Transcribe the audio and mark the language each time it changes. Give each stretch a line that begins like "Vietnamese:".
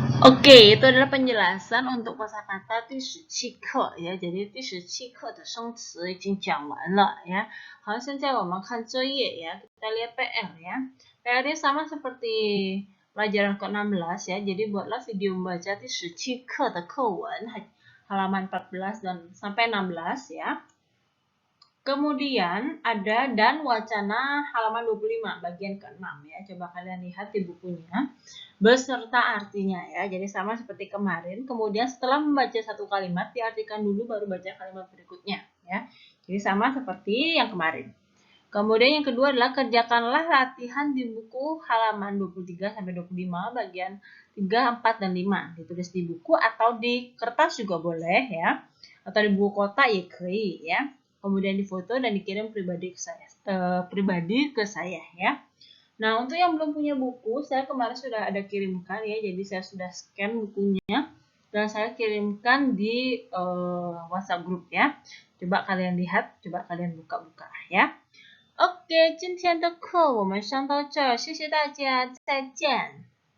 Indonesian: Oke, itu adalah penjelasan untuk kosakata 第17课 ya.
Chinese: Jadi 第17课的生词已经讲完了 ya. 好，现在我们看作业 ya.
Indonesian: Kita lihat PR ya. PR-nya sama seperti pelajaran ke-16 ya. Jadi buatlah video membaca 第17课的课文 halaman 14 dan sampai 16 ya. Kemudian ada dan wacana halaman 25 bagian ke-6 ya. Coba kalian lihat di bukunya beserta artinya ya. Jadi sama seperti kemarin. Kemudian setelah membaca satu kalimat diartikan dulu baru baca kalimat berikutnya ya. Jadi sama seperti yang kemarin. Kemudian yang kedua adalah kerjakanlah latihan di buku halaman 23 sampai 25 bagian 3, 4 dan 5. Ditulis di buku atau di kertas juga boleh ya. Atau di buku kotak ya. Kemudian difoto dan dikirim pribadi ke saya ya. Nah, untuk yang belum punya buku, saya kemarin sudah ada kirimkan ya. Jadi saya sudah scan bukunya dan saya kirimkan di WhatsApp grup ya. Coba kalian lihat, coba kalian buka-buka ya.
Chinese: OK，今天的课我们上到这儿，谢谢大家，再见。